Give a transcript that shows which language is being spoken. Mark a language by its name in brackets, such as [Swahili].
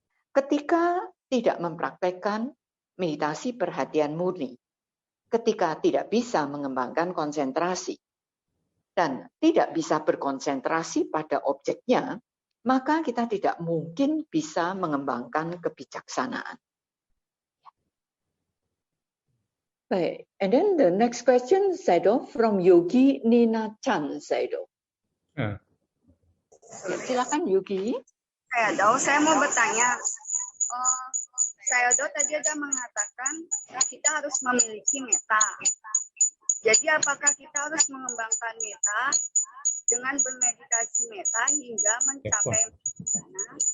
[Indonesian] Ketika tidak mempraktekkan meditasi perhatian murni, ketika tidak bisa mengembangkan konsentrasi dan tidak bisa berkonsentrasi pada objeknya, maka kita tidak mungkin bisa mengembangkan kebijaksanaan. Baik, [English] and then the next question, Sayadaw, from Yogi Nina Chan, Sayadaw. [Indonesian] Silakan Yogi. Sayadaw, saya mau bertanya. Sayadaw tadi ada mengatakan kita harus memiliki meta. Jadi apakah kita harus mengembangkan meta dengan bermeditasi meta hingga mencapai sana?